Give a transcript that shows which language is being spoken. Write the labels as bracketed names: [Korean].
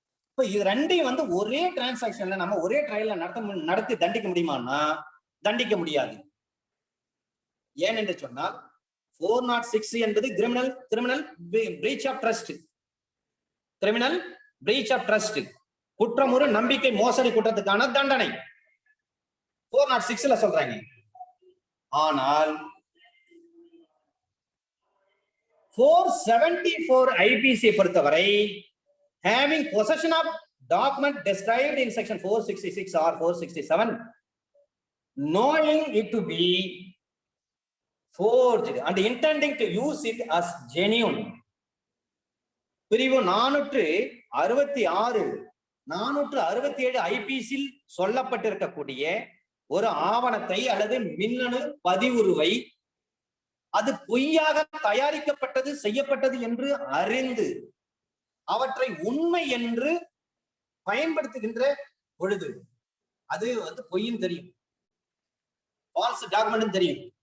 [Tamil] இப்ப இது ரெண்டையும் வந்து ஒரே டிரான்சாக்ஷன்ல நம்ம ஒரே ட்ரையல்ல நடத்தி தண்டிக்க முடியுமான்னா தண்டிக்க முடியாது. ஏனென்று சொன்னால் 406 என்பது criminal breach of trust, criminal breach of trust, குற்றமுறு நம்பிக்கை மோசடி குற்றத்துக்கான தண்டனை 406ல சொல்றாங்க. ஆனால் 474 IPC பொறுத்தவரை [English] having possession of document described in section 466 or 467, knowing it to be forged and intending to use it as genuine. [Tamil] பிரிவு 466 467 ஐபிசியில் சொல்லப்பட்டிருக்கக்கூடிய ஒரு ஆவணத்தை அல்லது மின்னணு பதிவுருவை அது பொய்யாக தயாரிக்கப்பட்டது செய்யப்பட்டது என்று அறிந்து அவற்றை உண்மை என்று பயன்படுத்துகின்ற பொழுது அது வந்து பொய்ன்னு தெரியும், ஃபால்ஸ் டாக்குமெண்ட் தெரியும்.